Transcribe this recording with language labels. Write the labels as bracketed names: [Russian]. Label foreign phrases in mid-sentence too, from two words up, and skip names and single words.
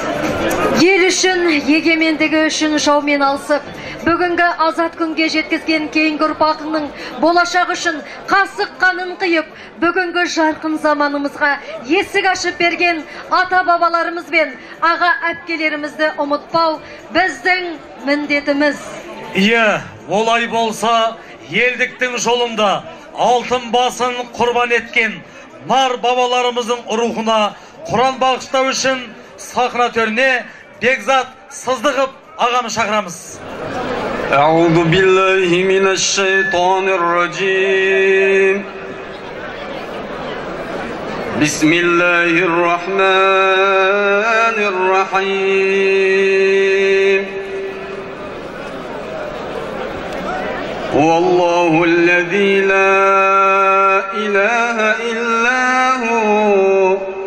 [Kazakh] Ел үшін, егемендігі үшін жаумен алысып, бүгінгі азат күнге жеткізген кейінгі ұрпағының болашақ үшін қасық қанын қиып, бүгінгі жарқын заманымызға есік ашып берген ата-бабаларымыз бен аға әпкелерімізді ұмытпау біздің міндетіміз. Олай болса, елдіктің жолында алтын басын құрбан еткен нар бабаларымыздың рухына Құран бағыштау үшін сахна төріне Бекзат Сыздықов ағаны шақырамыз. [Arabic] أعوذ بالله من الشيطان الرجيم بسم الله الرحمن الرحيم هو الله الذي لا إله إلا هو